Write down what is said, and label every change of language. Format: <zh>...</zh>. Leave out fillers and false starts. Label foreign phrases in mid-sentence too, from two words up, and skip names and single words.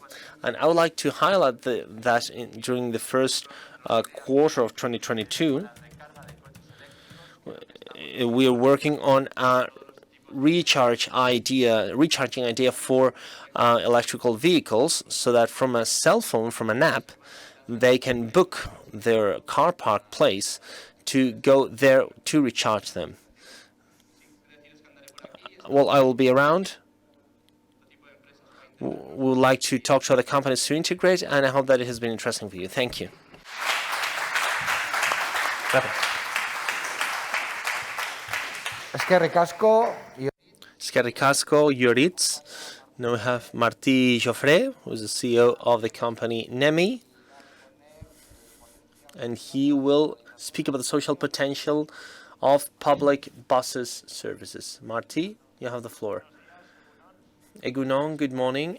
<en>And I would like to highlight that during the first quarter of 2022, we are working on a recharging idea for electrical vehicles, so that from a cell phone, from an app, they can book their car park place to go there to recharge them. Well, I will be around. We would like to talk to other companies to integrate, and I hope that it has been interesting for you. Thank you.</en> <eu>Eskerrik asko. Eskerrik asko, Yoritz.</eu> <en>Now we have Martí Joffre, who is the CEO of the company Nemi, and he will speak about the social potential of public buses services. Martí, you have the floor. Egunon, good morning.</en>